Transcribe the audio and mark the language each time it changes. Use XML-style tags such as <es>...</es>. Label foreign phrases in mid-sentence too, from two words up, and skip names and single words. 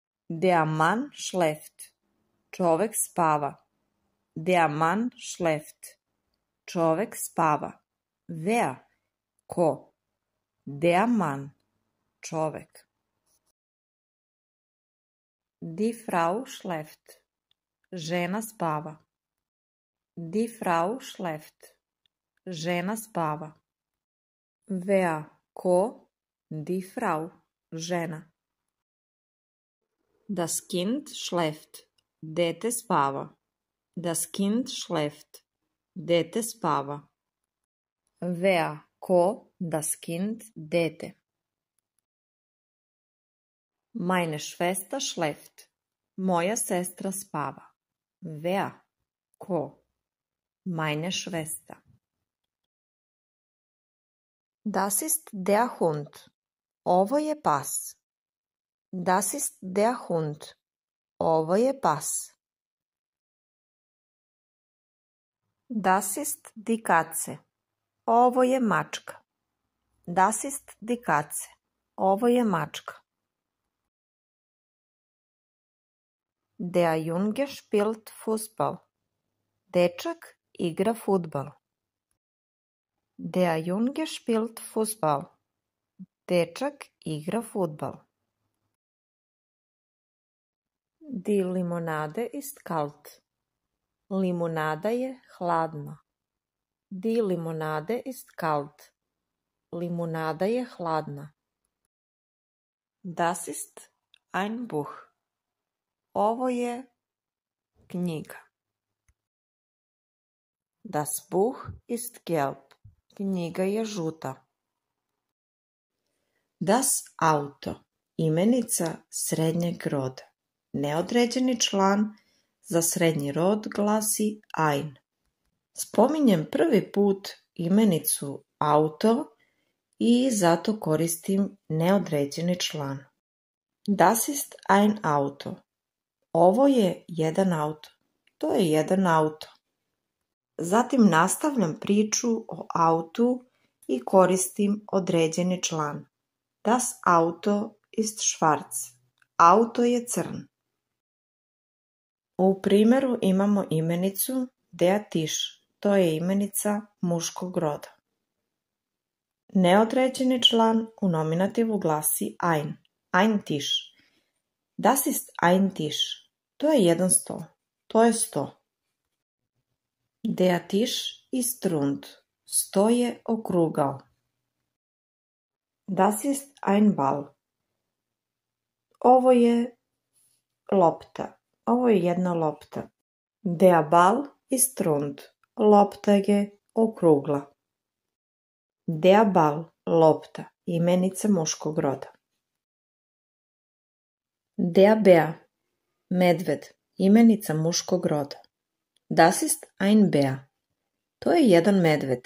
<de>Der Mann schläft.</de> <sr>Čovek spava.</sr> <de>Der Mann schläft.</de> <sr>Čovek spava.</sr> <de>Wer? Ko? Der Mann. Čovek. Die Frau schläft.</de> <sr>Žena spava.</sr> <de>Die Frau schläft.</de> <sr>Žena spava.</sr> <de>Wer? Ko? Die Frau. Žena. Das Kind schläft.</de> <sr>Dete spava.</sr> <de>Das Kind schläft.</de> <sr>Dete spava.</sr> <de>Wer? Ko? Das Kind. Dete. Meine Schwester schläft.</de> <sr>Moja sestra spava.</sr> <de>Wer? Ko? Meine Schwester. Das ist der Hund.</de> <sr>Ovo je pas.</sr> <de>Das ist der Hund.</de> <sr>Ovo je pas.</sr> <de>Das ist die Katze.</de> <sr>Ovo je mačka.</sr> <de>Das ist die Katze.</de> <sr>Ovo je mačka.</sr> <de>Der Junge spielt Fußball.</de> <sr>Dečak igra fudbal.</sr> <de>Der Junge spielt Fußball.</de> <sr>Dečak igra fudbal.</sr> <de>Die Limonade ist kalt.</de> <sr>Limonada je hladna.</sr> <de>Die Limonade ist kalt.</de> <sr>Limonada je hladna.</sr> <de>Das ist ein Buch.</de> <sr>Ovo je knjiga.</sr> <de>Das Buch ist gelb.</de> <sr>Knjiga je žuta.</sr> <de>Das Auto.</de> <sr>Imenica srednjeg roda. Neodređeni član za srednji rod glasi ein. Spominjem prvi put imenicu auto i zato koristim neodređeni član.</sr> <de>Das ist ein Auto.</de> <sr>Ovo je jedan auto. To je jedan auto. Zatim nastavljam priču o autu i koristim određeni član.</sr> <de>Das Auto ist schwarz.</de> <sr>Auto je crn. U primjeru imamo imenicu</sr> <de>der Tisch.</de> <sr>To je imenica muškog roda. Neodređeni član u nominativu glasi ein.</sr> <de>Ein Tisch. Das ist ein Tisch.</de> <sr>To je jedan sto. To je sto.</sr> <de>Der Tisch ist rund.</de> <sr>Sto je okrugao.</sr> <de>Das ist ein Ball.</de> <sr>Ovo je lopta. Ovo je jedna lopta.</sr> <de>Der Ball ist rund.</de> <sr>Lopta je okrugla.</sr> <de>Der Ball,</de> <sr>lopta, imenica muškog roda.</sr> <de>Der Bär,</de> <sr>medved, imenica muškog roda.</sr> <de>Das ist ein Bär.</de> <sr>To je jedan medved.</sr>